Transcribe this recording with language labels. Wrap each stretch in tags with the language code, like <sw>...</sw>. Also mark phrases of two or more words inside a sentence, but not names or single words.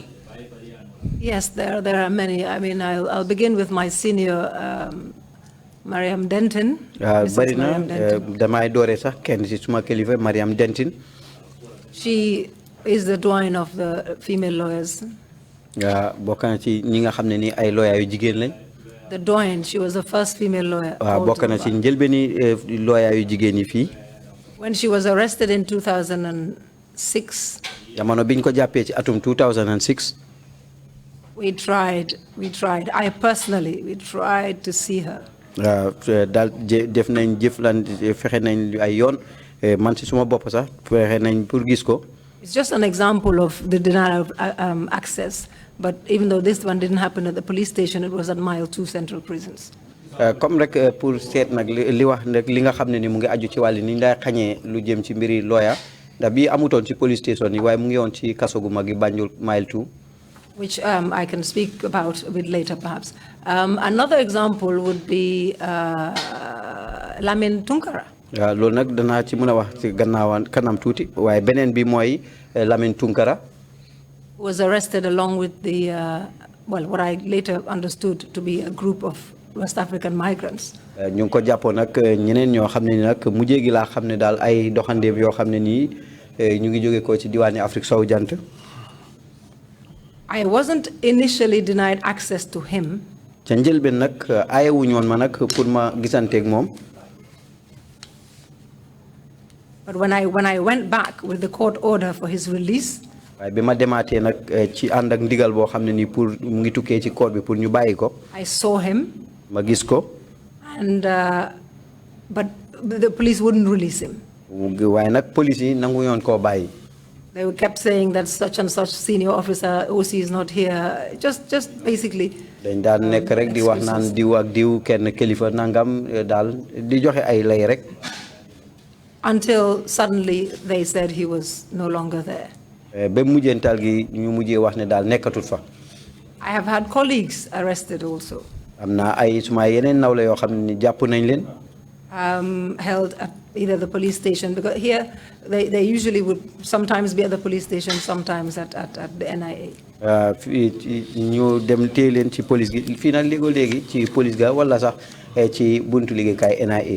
<en>Yes, there are many. I mean, I'll begin with my senior, Mariam Denton.</en> <wo>bari na damay doore sax kenn ci suma kilifa Mariam Denton.</wo> <en>She is the doyen of the female lawyers.</en> <wo>bokk na ci ñi nga xam ne ni ay lawyer yu jigéen lañ.</wo> <en>The doyen, she was the first female lawyer.</en> <wo>bokk na ci njëlbeeni lawyer yu jigéen yi fii.</wo> <en>When she was arrested in 2006.</en> <wo>jamono biñ ko jàppee ci atum 2006.</wo> <en>We tried. I personally, we tried to see her.</en> <wo>daal def nañ jëflante fexe nañ ay yoon man ci suma bopp sax fexe nañ pour gis ko.</wo> <en>It's just an example of the denial of access. But even though this one didn't happen at the police station, it was at Mile 2 Central Prisons.</en> <wo>comme rek pour seet nag li wax nag li nga xam ne ni mu ngi aju ci wàllu ni ñu lay xañee lu jëm ci mbiri lawyer ndax bii amutoon ci</wo> <en>police station</en> <wo>yi waaye mu ngi woon ci kaso gu mag yi Banjul Mile 2.</wo> <en>Which I can speak about a bit later, perhaps. Another example would be Lamin Tunkara.</en> <wo>loolu nag danaa ci mën a wax ci kanam tuuti waaye beneen bi mooy Lamin Tunkara.</wo> <en>Who was arrested along with the, what I later understood to be a group of West African migrants.</en> <wo>ñu ngi ko jàppoon nag ñeneen ñoo xam ne ni nag mujjee gi laa xam ne daal ay doxandeem yoo xam ne nii ñu ngi jóge ko ci diwaani Afrique sowu jant.</wo> <en>I wasn't initially denied access to him.</en> <wo>ca njëlbeen nag aayewuñu woon ma nag pour ma gisanteeg moom.</wo> <en>But when I went back with the court order for his release.</en> <wo>waaye bi ma demaatee nag ci ànd ak ndigal boo xam ne nii pour mu ngi tukkee ci court bi pour ñu bàyyi ko.</wo> <en>I saw him.</en> <wo>ma gis ko.</wo> <en>And but the police wouldn't release him.</en> <wo>waaye nag police yi nangu yoon koo bàyyi.</wo> <en>They kept saying that such and such senior officer OC is not here. Just basically.</en> <wo>dañ daan nekk rek di wax naan diw ak diw kenn kilifa nangam daal di joxe ay lay rek.</wo> <en>Until suddenly they said he was no longer there.</en> <wo>ba mujjental gi ñu mujjee wax ne daal nekkatut fa.</wo> <en>I have had colleagues arrested also.</en> <wo>am na ay suma yeneen nawle yoo xam ne jàpp nañ leen.</wo> <en>Held at either the police station, because here they usually would sometimes be at the police station, sometimes at the NIA.</en> <wo>ñu dem téye leen ci police gi fii nag léegi ci police ga wala sax ci buntu liggéeykaay NIA.</wo>